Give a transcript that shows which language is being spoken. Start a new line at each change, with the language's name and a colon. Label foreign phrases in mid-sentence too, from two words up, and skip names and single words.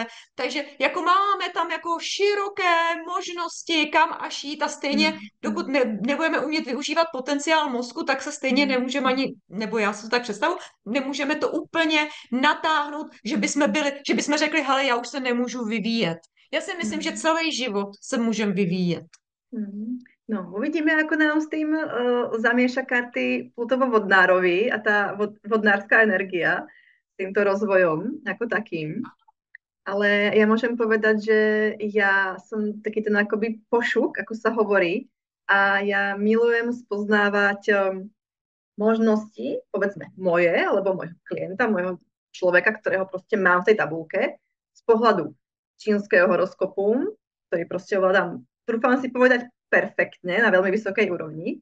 Czech: Takže jako máme tam jako široké možnosti, kam až jít a stejně, dokud nebudeme umět využívat potenciál mozku, tak se stejně nemůžeme ani, nebo já si to tak představu, nemůžeme to úplně natáhnout, že bychom řekli, hele, já už se nemůžu vyvíjet. Já si myslím, že celý život se můžeme vyvíjet.
Slovak: No, uvidíme, ako nám s tým zamieša karty Plutovo-Vodnárovi a tá vodnárska energia s týmto rozvojom ako takým. Ale ja môžem povedať, že ja som taký ten akoby pošuk, ako sa hovorí, a ja milujem spoznávať možnosti, povedzme moje, alebo môjho klienta, môjho človeka, ktorého proste mám v tej tabulke, z pohľadu čínskeho horoskopu, ktorý proste ovládam, trúfam si povedať, perfektne, na veľmi vysokej úrovni.